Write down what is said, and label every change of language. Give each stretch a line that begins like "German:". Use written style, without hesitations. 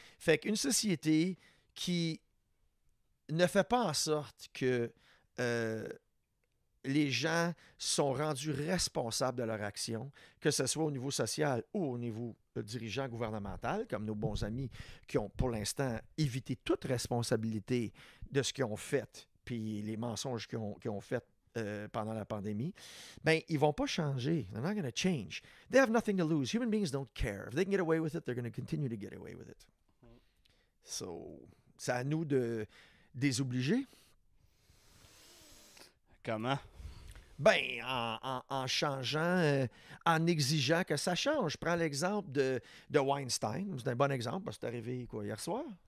French: Fait qu'une société qui ne fait pas en sorte que les gens sont rendus responsables de leur action, que ce soit au niveau social ou au niveau dirigeant gouvernemental, comme nos bons amis qui ont pour l'instant évité toute responsabilité de ce qu'ils ont fait, puis les mensonges qu'ils ont fait pendant la pandémie, ben ils vont pas changer.
English: They're not going to change. They have nothing to lose. Human beings don't care. If they can get away with it, they're going to continue to get away with it.
French: So, c'est à nous de désobliger. Comment? Ben, en changeant, en exigeant que ça change. Je prends l'exemple de Weinstein. C'est un bon exemple parce que c'est arrivé quoi, hier soir.